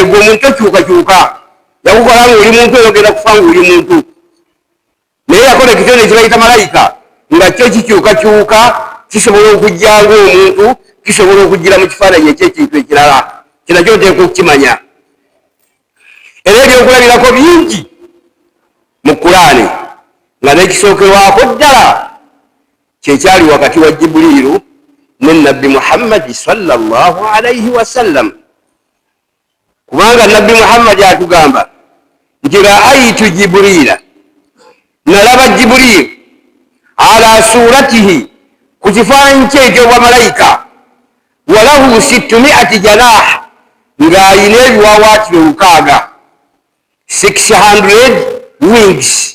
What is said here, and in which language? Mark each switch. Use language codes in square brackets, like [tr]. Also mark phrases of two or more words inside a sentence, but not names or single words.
[lg] Gwe omuntu okyukakyuka, yakukola ng'oli muntu oyogera kufa ng'oli muntu, naye yakola ekitonde ekibayita malayika nga kyo kikyukakyuka, kisobola okujja ng'omuntu, kisobola okujjira mu kifaananyi eky'ekintu ekirala. Kinakyo oteekwa okukimanya. Era ebyokulabirako bingi mu Kulaani, nga n'ekisookerwako ddala kyekyali wakati wa Jibuliiru ne Nabbi Muhammadi [ar] صلى الله عليه وسلم. [lg] Kubanga Nabbi Muhammadi atugamba nti [ar] رأيت جبريل, [lg] nalaba Jibuliiru [ar] على صورته, [lg] ku kifaananyi kye eky'obwamalayika, [ar] وله 600 جناح, [lg] ng'alina ebiwawaatiro 600 wings.